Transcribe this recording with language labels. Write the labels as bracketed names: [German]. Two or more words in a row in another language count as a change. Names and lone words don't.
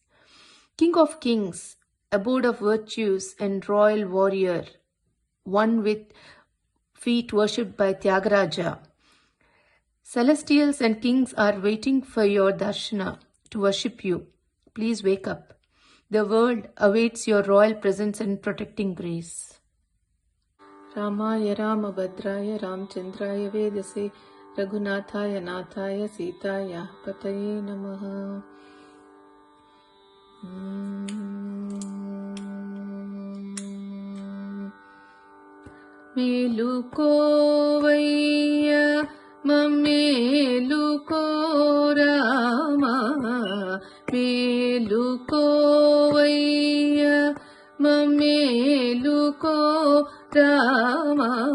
[English] King of kings, abode of virtues and royal warrior, one with feet worshipped by Tyagaraja. Celestials and kings are waiting for your darshana to worship you. Please wake up. The world awaits your royal presence and protecting grace. [Sanskrit] रामाय रामभद्राय रामचन्द्राय वेदसे रघुनाथाय नाथाय सीताय पतये नमः। [Telugu] మేలుకోవయ్య మమ్మేలుకో రామా, మేలుకోవయ్య మమ్మేలుకో రామా,